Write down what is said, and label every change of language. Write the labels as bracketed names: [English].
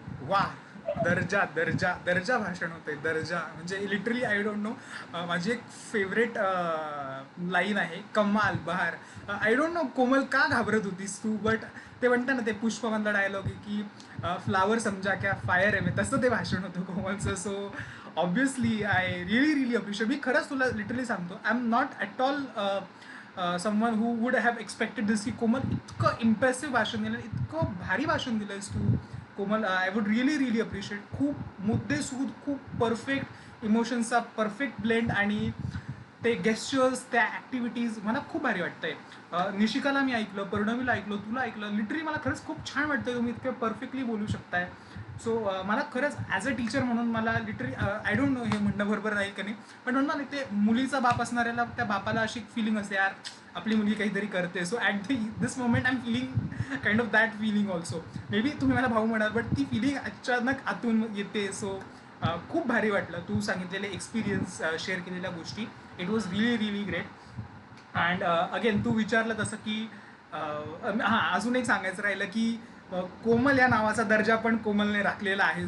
[Marathi] वा, दर्जा दर्जा दर्जा भाषण होते. दर्जा म्हणजे लिटरली [English] I don't know, [Marathi] माझी एक फेवरेट लाईन आहे, कमाल बहार. [English] I don't know [Marathi] कोमल का घाबरत होतीस तू, बट ते म्हणतं ना ते पुष्पमधला डायलॉग आहे की फ्लावर समजा क्या फायर आहे, तसं ते भाषण होतं कोमलचं. [English] So obviously I really appreciate. [Marathi] मी खरंच तुला लिटरली सांगतो, [English] I am not at all someone who would have expected this, [Marathi] की कोमल इतकं इम्प्रेसिव्ह भाषण दिलं, इतकं भारी भाषण दिलं आहेस तू कोमल. [English] I would really appreciate. [Marathi] खूप मुद्देसूद, खूप परफेक्ट इमोशन्सचा परफेक्ट ब्लेंड आणि ते गेस्चर्स, त्या ॲक्टिव्हिटीज मला खूप भारी वाटतंय. निशिकाला मी ऐकलं, पर्णवीला ऐकलं, तुला ऐकलं, लिटरली मला खरंच खूप छान वाटतं तुम्ही इतकं परफेक्टली बोलू शकताय. सो मला खरंच ॲज अ टीचर म्हणून मला लिटरली [English] I don't know [Marathi] हे म्हणणं बरोबर नाही का नाही, पण म्हणतो ना ते मुलीचा बाप असणाऱ्याला त्या बापाला अशी फिलिंग असते, यार आपली मुलगी काहीतरी करते. [English] So at this moment I am feeling kind of that feeling also. Maybe [Marathi] तुम्ही मला भाऊ म्हणाल, बट ती फिलिंग अचानक आतून येते. सो खूप भारी वाटलं तू सांगितलेले एक्सपिरियन्स, शेअर केलेल्या गोष्टी. [English] It was really great. [Marathi] And again तू विचारलं तसं की हां, अजून एक सांगायचं राहिलं की कोमल या नावाचा दर्जा पण कोमलने राखलेला आहे.